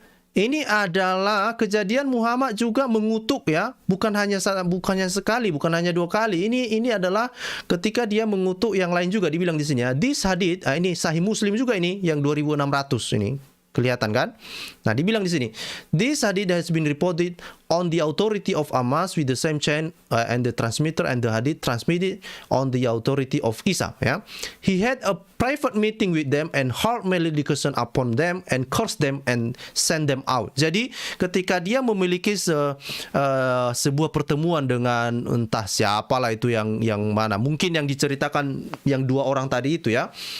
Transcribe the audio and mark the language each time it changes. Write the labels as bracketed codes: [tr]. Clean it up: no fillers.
[id] ini adalah kejadian Muhammad juga mengutuk ya, bukan hanya sekali, bukan hanya 2 kali. Ini adalah ketika dia mengutuk yang lain juga, dibilang di sini ya. [en] This hadith, [id] ini Sahih Muslim juga ini yang 2600 ini. Kelihatan kan? Nah, dibilang di sini, [en] this hadith has been reported on the authority of Amas with the same chain and the transmitter and the hadith transmitted on the authority of Isa. Ya, he had a private meeting with them and hurled malediction upon them and cursed them and send them out. [id] Jadi ketika dia memiliki sebuah pertemuan dengan entah siapalah itu yang mana, mungkin yang diceritakan yang 2 orang tadi itu ya.